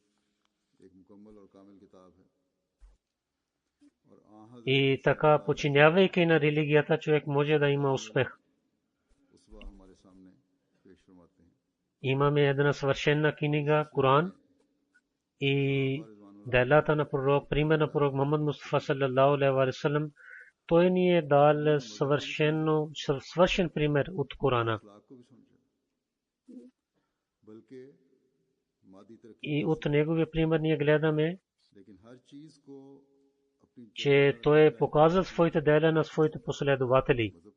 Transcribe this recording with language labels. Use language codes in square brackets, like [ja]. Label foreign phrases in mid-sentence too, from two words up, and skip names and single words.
[bg] И така, подчинявайки на религията, човек може да има успех. Имаме една съвършена книга, Коран, и делата на пророк, пример на пророк Мухаммад Мустафа [ar] صلى الله عليه وسلم, [bg] той ни е дал съвършен пример от Корана. И от неговия пример ние гледаме, че той е показал своите дела на своите последователи.